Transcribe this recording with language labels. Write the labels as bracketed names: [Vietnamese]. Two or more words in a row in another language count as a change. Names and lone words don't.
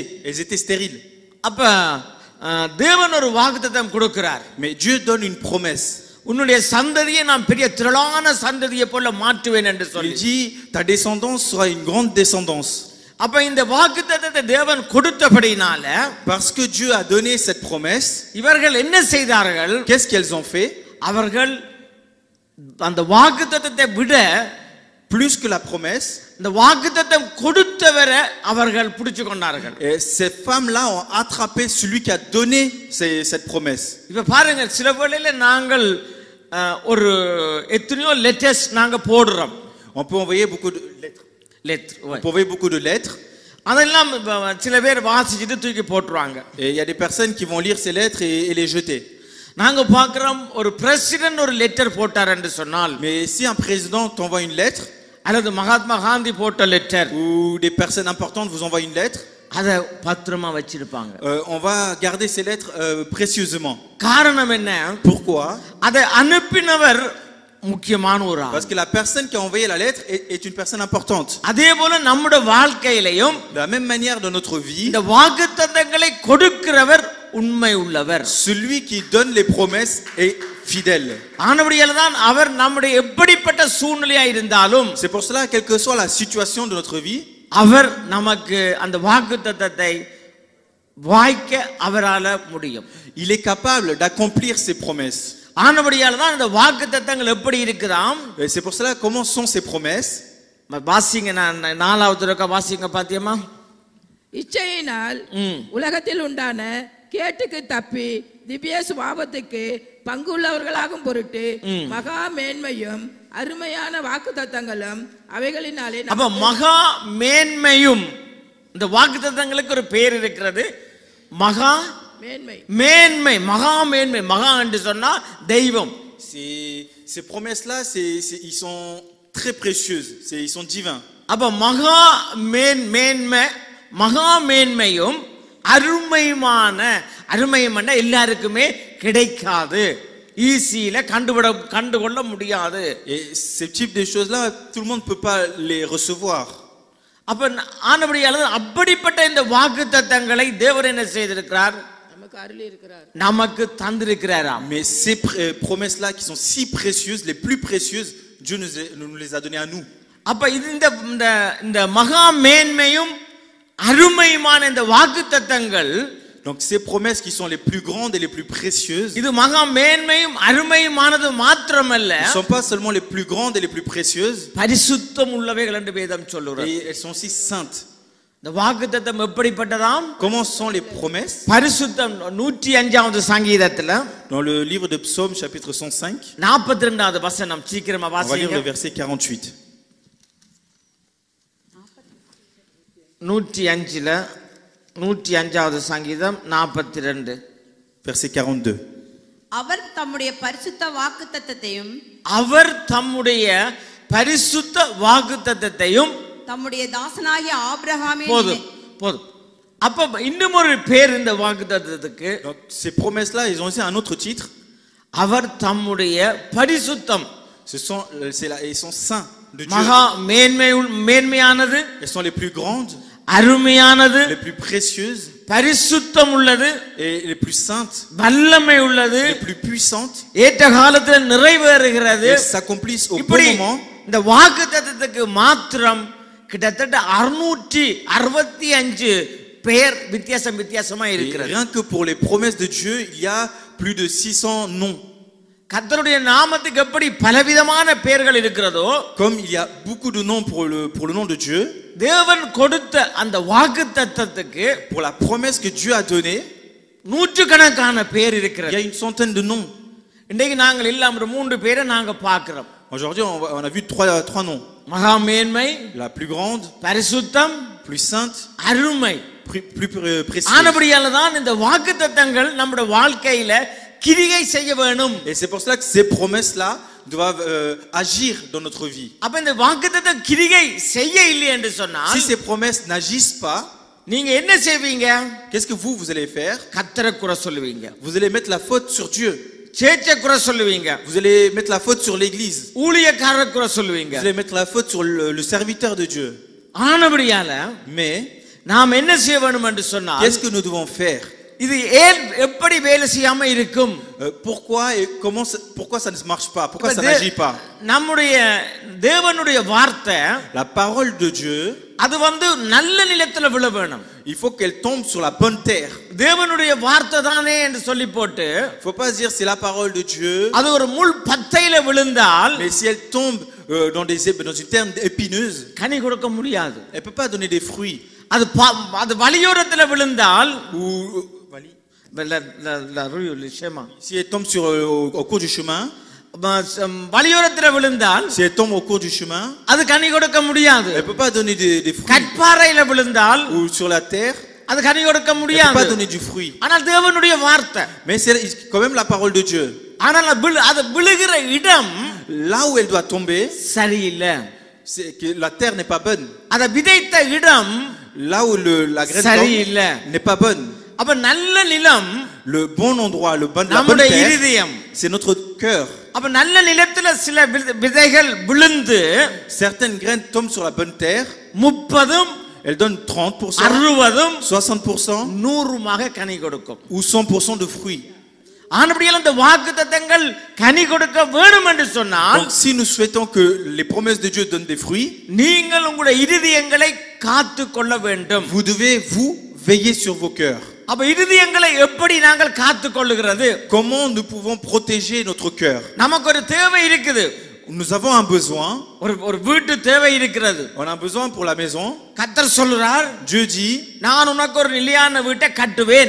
[French] Elles étaient stériles. [Tamil] அப்ப தேவன் ஒரு வாக்குத்தத்தம் கொடுக்கிறார். [French] Mais Dieu donne une promesse. [Tamil] உன்னுடைய சந்ததியை நான் பெரிய திரளான சந்ததியை போல மாற்றுவேன் என்று [French] Il [Tamil] சொல்லி. [French] dit, ta descendance sera une grande descendance. [Tamil] அப்ப இந்த வாக்குத்தத்தத்தை தேவன் கொடுத்தபடினால [French] Parce que Dieu a donné cette promesse, [Tamil] இவர்கள் என்ன செய்தார்கள்? [French] qu'est-ce qu'elles ont fait? [Tamil] அவர்கள் அந்த வாக்குத்தத்தத்தை விட [French] Plus que la promesse, [Tamil] இந்த வாக்குத்தத்தம் கொடுத்தவரை அவர்கள் பிடிச்சு கொண்டார்கள். [French] et ces femmes-là ont attrapé celui qui a donné cette promesse. [Tamil] இப்ப பாருங்க, சில வேளையில நாங்கள் ஒரு எத்தனையோ லெட்டர்ஸ் நாங்க போடுறோம். [French] On peut envoyer beaucoup de lettres. On peut envoyer beaucoup de lettres. [Tamil] அதெல்லாம் சில பேர் வாசிச்சுட்டு தூக்கி போட்டுருவாங்க. [French] Et il y a des personnes qui vont lire ces lettres et les jeter. [Tamil] நாங்க பார்க்கிறோம், ஒரு பிரசிடென்ட் ஒரு லெட்டர் போட்டார் என்று சொன்னால், [French] Mais si un président t'envoie une lettre, [Tamil] அல்லது மகாத்மா காந்தி போட்ட லெட்டர், [French] ou des personnes importantes vous envoient une lettre, [Tamil] அதை பத்திரமா வச்சிருப்பாங்க. [French] on va garder ces lettres précieusement. [Tamil] காரணம் என்ன? [French] Pourquoi? [Tamil] அதை அனுப்பினவர் முக்கியமான ஒரு ஆள். [French] Parce que la personne qui a envoyé la lettre est une personne importante. [Tamil] அதே போல நம்முடைய வாழ்க்கையிலையும் [French] De la même manière dans notre vie, [Tamil] இந்த வாக்குத்தத்தங்களை கொடுக்கிறவர் உண்மை உள்ளவர். [French] celui qui donne les promesses est fidèle. [Tamil] ஆனபடியால் தான் அவர் நம்முடைய எப்படிப்பட்ட சூழ்நிலையா இருந்தாலும் [French] C'est pour cela, quelle que soit la situation de notre vie, [Tamil] அவர் நமக்கு அந்த வாக்குத்தத்தத்தை வாய்க்க அவரால முடியும். [French] il est capable d'accomplir ses promesses. [Tamil] ஆனபடியால் தான் இந்த வாக்குத்தத்தங்கள் எப்படி இருக்குதாம். [French] Et c'est pour cela, comment sont ces promesses? [Tamil] வாசிங்க, நான் 4வது தடவை வாசிங்க பாத்தியமா. இச்சையினால் உலகத்தில் உண்டான கேட்டுக்கு தப்பி திவ்ய சுபாவத்துக்கு பங்குள்ளவர்களாகும் பொருட்டு மகா மேன்மையும் அருமையான வாக்குத்தத்தங்களும் அவைகளினாலே அப்ப மகா மேன்மையும், இந்த வாக்குத்தத்தங்களுக்கு ஒரு பேர் இருக்கிறது, மகா மேன்மை. மேன்மை, மகா மேன்மை. மகா என்று சொன்னா தெய்வம். [French] Ces promesses-là, ils sont très précieuses, ils sont divins. [Tamil] அப்ப மகா மேன்மை, மகா மேன்மையும் அருமையுமான, அருமையுமான எல்லாருக்குமே கிடைக்காது, ஈஸியில கண்டுகொள்ள முடியாது. [French] Et ce type de choses-là, tout le monde ne peut pas les recevoir. [Tamil] அப்ப ஆனபடியால் அப்படிப்பட்ட இந்த வாக்குத்தத்தங்களை தேவன் என்ன செய்திருக்கிறார்? நமக்கு அருளி இருக்கிறார், நமக்கு தந்திருக்கிறாராம். [French] Mais ces promesses-là qui sont si précieuses, les plus précieuses, Dieu nous les a données à nous. [Tamil] அப்ப இந்த மகா மேன்மையும் அருமையுமான இந்த வாக்குத்தத்தங்கள், [French] Donc ces promesses qui sont les plus grandes et les plus précieuses, [Tamil] இது மகா மேன்மையும் அருமையுமானது மாத்திரமல்ல, [French] ne sont pas seulement les plus grandes et les plus précieuses, [Tamil] பரிசுத்தம் உள்ளவைகள் என்று வேதம் சொல்லுகிறது. [French] et elles sont aussi saintes. [Tamil] இந்த வாக்குத்தத்தம் எப்படிப்பட்டதாம்? [French] Comment sont les promesses? [Tamil] பரிசுத்தம் 105வது சங்கீதத்துல [French] Dans le livre de Psaume chapitre 105, [Tamil] 42வது வசனம், சீக்கிரமா [French] on va lire [Tamil] வாசிங்க. [French] le verset 48. [Tamil] 105வது சங்கீதம் 42 [French] Verset 42. [Tamil] அவர் தம்முடைய பரிசுத்த வாக்குத்தத்தத்தையும் அவர் தம்முடைய பரிசுத்த வாக்குத்தத்தத்தையும், தம்முடைய தாசனாகிய ஆபிரகாமின் போதும் போதும். அப்ப இன்னும் ஒரு பேர் இந்த வாக்குத்தத்தத்துக்கு, [French] Donc ces promesses-là, ils ont aussi un autre titre. [Tamil] அவர் தம்முடைய பரிசுத்தம், [French] Ils sont saints de Dieu. [Tamil] மகா மேன்மையானது, [French] Elles sont les plus grandes, [Tamil] அருமையானது, [French] les plus précieuses [Tamil] பரிசுத்தம் உள்ளது, [French] et les plus saintes, [Tamil] வல்லமை உள்ளது, [French] les plus puissantes, [Tamil] ஏற்ற காலத்தில் நிறைவேறுகிறது. [French] et s'accomplissent au bon [Tamil] இப்படி [French] moment. [Tamil] இந்த வாக்குத்தத்தத்துக்கு மாத்திரம் கிட்டத்தட்ட 665 பெயர் வித்தியாசமா [French] Et [Tamil] இருக்கிறது. [French] rien que pour les promesses de Dieu, il y a plus de 600 noms. [Tamil] கர்த்தருடைய நாமத்துக்கு எப்படி பலவிதமான பெயர்கள் இருக்கிறதோ, [French] Comme il y a beaucoup de noms pour le nom de Dieu, [Tamil] தேவன் கொடுத்த அந்த வாக்குத்தத்தத்துக்கு [French] pour la promesse que Dieu a donnée, [Tamil] நூற்றுக்கணக்கான பேர் [French] il y [Tamil] இருக்கிறது. [French] a une centaine de noms. [Tamil] இன்னைக்கு நாங்கள் எல்லாம் 3 பேரை நாங்க பார்க்கிறோம். [French] Aujourd'hui, on a vu trois noms. [Tamil] மகா மேன்மை, [French] La plus grande, [Tamil] பரிசுத்தம், [French] plus sainte, [Tamil] அருமை. [French] plus précieuse. [Tamil] ஆனபடியால தான் இந்த வாக்குத்தத்தங்கள் நம்முடைய வாழ்க்கையில கிரியை செய்ய வேணும். [French] Et c'est pour cela que ces promesses-là doivent agir dans notre vie. [Tamil] அப்ப இந்த வாக்குத்தத்த கிரியை செய்ய இல்லை என்று சொன்னால், [French] Si ces promesses n'agissent pas, [Tamil] நீங்க என்ன செய்வீங்க? [French] qu'est-ce que vous allez faire? [Tamil] கர்த்தரை குறை சொல்லுவீங்க, [French] Vous allez mettre la faute sur Dieu. [Tamil] சேச்சை குறை சொல்லுவீங்க, [French] Vous allez mettre la faute sur l'Église. [Tamil] ஊழியக்காரரை குறை சொல்லுவீங்க. [French] Vous allez mettre la faute sur le serviteur de Dieu. [Tamil] ஆனபடியால [French] Mais [Tamil] நாம் என்ன செய்ய வேணும் என்று சொன்னால், [French] qu'est-ce que nous devons faire? [Tamil] இது ஏன் எப்படி வேலை செய்யாம இருக்கும்? [French] Pourquoi et pourquoi ça ne marche pas? Pourquoi ça n'agit pas? [Tamil] நம்முடைய தேவனுடைய வார்த்தை [French] La parole de Dieu, [Tamil] அது நல்ல நிலத்துல விழ வேணும். [French] il faut qu'elle tombe sur la bonne terre. [Tamil] தேவனுடைய வார்த்தை தானே என்று சொல்லி போட்டு [French] Faut pas dire c'est la parole de Dieu. [Tamil] அது ஒரு முள் பத்தையில விழுந்தால் [French] Mais si elle tombe dans une terre épineuse, [Tamil] கனி கொடுக்க முடியாது. [French] elle peut pas donner des fruits. [Tamil] அது வழியோரத்துல விழுந்தால் [French] Ou si elle tombe au cours du chemin, [Tamil] வழியோரத்துல விழுந்தால் [French] si elle tombe au cours du chemin, [Tamil] அது கனி கொடுக்க முடியாது. [French] elle peut pas donner des fruits. [Tamil] கற்பாறையில விழுந்தால் [French] Ou sur la terre, [Tamil] அது கனி கொடுக்க [French] elle peut [Tamil] முடியாது. [French] pas donner du fruit. [Tamil] ஆனால் தேவனுடைய வார்த்தை, [French] Mais c'est quand même la parole de Dieu. [Tamil] ஆனால் அது விழுகிற இடம் [French] Là où elle doit tomber, [Tamil] சரியில்லை. [French] c'est que la terre n'est pas bonne. [Tamil] அத விதைத்த இடம் [French] Là où la graine [Tamil] சரியில்லை. [French] tombe n'est pas bonne. [Tamil] அப்ப நல்ல நிலம் [French] Le bon endroit, la bonne [Tamil] நம்முடைய [French] terre, [Tamil] இருதயம். [French] c'est notre cœur. [Tamil] அப்ப நல்ல நிலத்துல சில விதைகள் விழுந்து [French] Certaines graines tombent sur la bonne terre, [Tamil] 30, [French] elles donnent 30%, [Tamil] 60, [French] 60% [Tamil] 100 கனி கொடுக்கும். [French] ou 100% de fruits. [Tamil] ஆனபடியால் இந்த வாக்குத்தத்தங்கள் கனி கொடுக்க வேண்டும் என்று சொன்னால், [French] Donc si nous souhaitons que les promesses de Dieu donnent des fruits, [Tamil] நீங்கள் உங்களுடைய இருதயங்களை காத்து கொள்ள வேண்டும். [French] vous devez vous veiller sur vos cœurs. [Tamil] அப்ப இருதயங்களை எப்படி நாங்கள் காத்து கொள்ளுகிறது? [French] Comment nous pouvons protéger notre cœur? [Tamil] நமக்கு ஒரு தேவை இருக்குது. Nous avons un besoin. ஒரு வீட்டு தேவை இருக்கிறது. [French] On a besoin pour la maison. [Tamil] கர்த்தர் சொல்றார், [French] Dieu dit, [Tamil] நான் உனக்கு ஒரு நிலையான வீட்டை கட்டுவேன்.